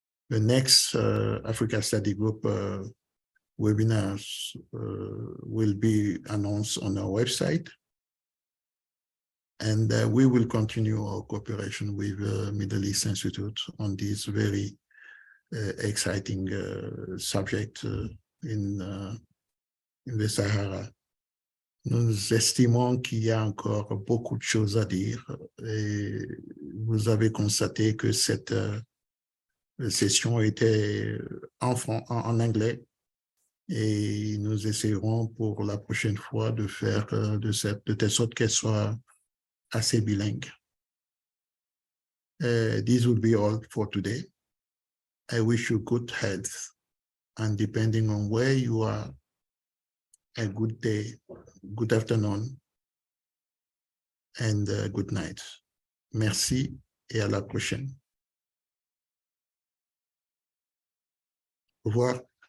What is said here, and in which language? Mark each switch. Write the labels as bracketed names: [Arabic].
[English] The next Africa Study Group webinars will be announced on our website. And we will continue our cooperation with Middle East Institute on this very exciting subject in the Sahara. [French] Nous estimons qu'il y a encore beaucoup de choses à dire et vous avez constaté que cette session était en anglais et nous essaierons pour la prochaine fois de faire de telle sorte qu'elle soit assez bilingue. [English] This will be all for today. I wish you good health, and depending on where you are, a good day, good afternoon, and good night. [French] Merci et à la prochaine. Au revoir.